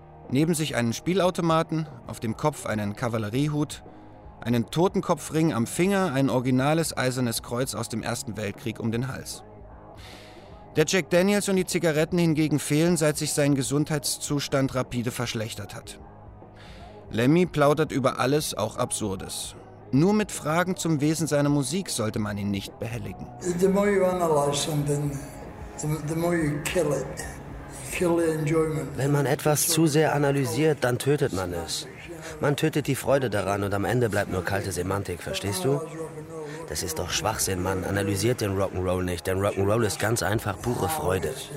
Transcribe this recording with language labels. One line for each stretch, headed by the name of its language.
German: Neben sich einen Spielautomaten, auf dem Kopf einen Kavalleriehut, einen Totenkopfring am Finger, ein originales eisernes Kreuz aus dem Ersten Weltkrieg um den Hals. Der Jack Daniels und die Zigaretten hingegen fehlen, seit sich sein Gesundheitszustand rapide verschlechtert hat. Lemmy plaudert über alles, auch Absurdes. Nur mit Fragen zum Wesen seiner Musik sollte man ihn nicht behelligen.
English: The more you analyze something, the more you kill it.
German: Wenn man etwas zu sehr analysiert, dann tötet man es. Man tötet die Freude daran und am Ende bleibt nur kalte Semantik, verstehst du? Das ist doch Schwachsinn, Mann. Analysiert den Rock'n'Roll nicht, denn Rock'n'Roll ist ganz einfach pure Freude.